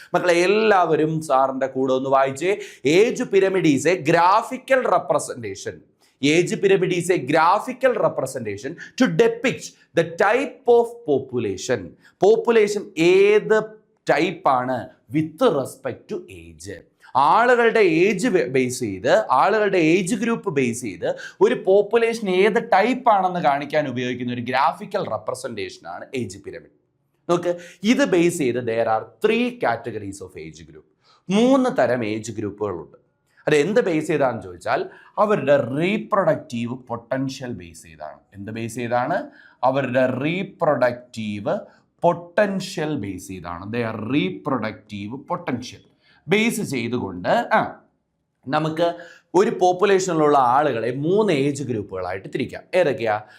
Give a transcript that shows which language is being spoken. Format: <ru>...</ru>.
<ml>മക്കളെ, എല്ലാവരും സാറിൻ്റെ കൂടെ ഒന്ന് വായിച്ചേ.</ml> <en>Age pyramid is a graphical representation. Age pyramid is a graphical representation to depict the type of population.</en> <ml>Population ഏത് ടൈപ്പാണ്</ml> <en>With respect to age.</en> <ml>ആളുകളുടെ ഏജ് ബേസ് ചെയ്ത്, ആളുകളുടെ ഏജ് ഗ്രൂപ്പ് ബേസ് ചെയ്ത് ഒരു പോപ്പുലേഷൻ ഏത് ടൈപ്പാണെന്ന് കാണിക്കാൻ ഉപയോഗിക്കുന്ന ഒരു ഗ്രാഫിക്കൽ റെപ്രസെൻറ്റേഷൻ ആണ് ഏജ് പിരമിഡ്. നോക്ക്, ഇത് ബേസ് ചെയ്ത്</ml> <en>there are 3 categories of age group.</en> <ml>3 തരം ഏജ് ഗ്രൂപ്പുകളുണ്ട്. അത് എന്ത് ബേസ് ചെയ്താണെന്ന് ചോദിച്ചാൽ അവരുടെ റീപ്രൊഡക്റ്റീവ് പൊട്ടൻഷ്യൽ ബേസ് ചെയ്താണ്. എന്ത് ബേസ് ചെയ്താണ്? അവരുടെ റീപ്രൊഡക്റ്റീവ് പൊട്ടൻഷ്യൽ ബേസ് ചെയ്താണ്. റീപ്രൊഡക്റ്റീവ് പൊട്ടൻഷ്യൽ ബേസ് ചെയ്തുകൊണ്ട് നമുക്ക് ഒരു പോപ്പുലേഷനിലുള്ള ആളുകളെ 3 ഏജ് ഗ്രൂപ്പുകളായിട്ട് തിരിക്കാം. ഏതൊക്കെയാ?</ml>